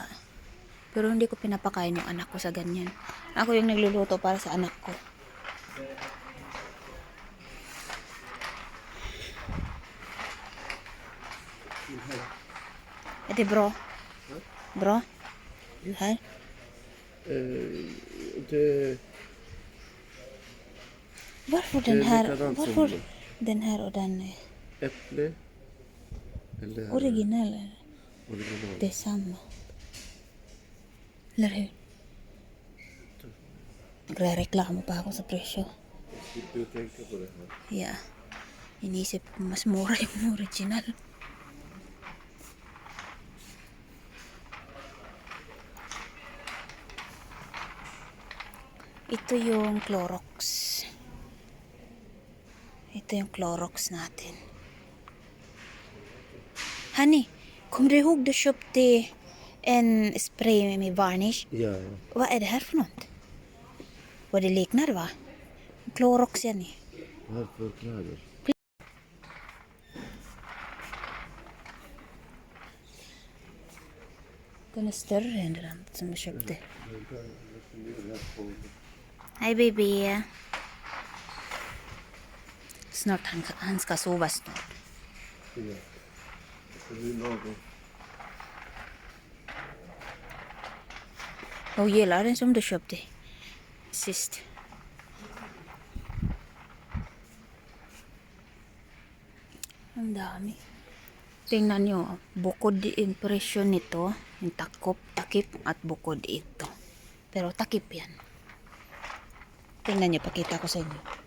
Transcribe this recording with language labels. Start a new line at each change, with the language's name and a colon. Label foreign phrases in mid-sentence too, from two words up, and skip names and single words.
Filipino: Pero hindi ko pinapakain yung anak ko sa ganyan. Ako yung nagluluto para sa anak ko. Ete bro. Bro?
Swedish: Här? Det Varför Det är den här? likadant som Varför den här och den är äpple. Eller original? original. Det är samma. Eller hur?
Filipino: Nagre-reklamo pa ako sa presyo.
Swedish: Slipper du tänka på det här.
English: Yeah.
Filipino: Inisip ko mas mura yung original. Ito yung Clorox. Ito yung Clorox natin.
Swedish: Honey, kommer du ihåg du köpte en spray med varnish? Ja, ja. Vad är det här för något? Vad det liknar va? Clorox igen. Varför kläder? Den är större än den som jag köpte. Hej baby. Snart han ska sova snart. Ja. Det blir lagom. Och gillar den som du köpte sist.
Filipino: Ang dami. Tingnan nyo, bukod yung presyo nito, yung takip at bukod ito. Pero takip yan. Tingnan nyo, pakita ko sa inyo.